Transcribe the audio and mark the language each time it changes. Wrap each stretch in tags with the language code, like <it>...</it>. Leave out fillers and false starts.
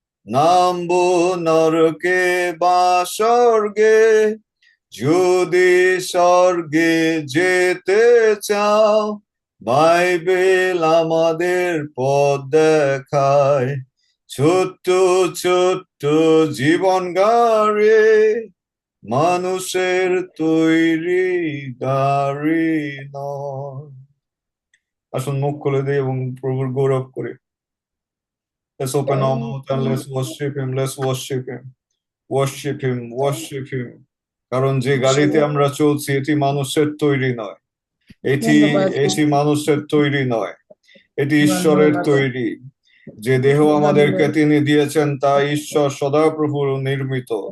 <bn>নামবো নরকে বা স্বর্গে, যদি স্বর্গে যেতে চাও, বাইবেল আমাদের পথ দেখায়। ছোট্ট ছোট্ট জীবন গাড়ি, মানুষের তৈরি গাড়ি নয়। আসুন মুখ খুলে দিই এবং প্রভুর গৌরব করি।</bn> <en>Let's open our mouth and let's worship him. Let's worship him. Worship him. Worship him.</en> <bn>কারণ যে গাড়িতে আমরা চলছি এটি মানুষের তৈরি নয়, এটি ধন্যবাদ এটি মানুষের তৈরি নয়, এটি ঈশ্বরের ধন্যবাদ তৈরি। যে দেহ আমাদেরকে তিনি দিয়েছেন তা ঈশ্বর সদাপ্রভুর নির্মিত।</bn>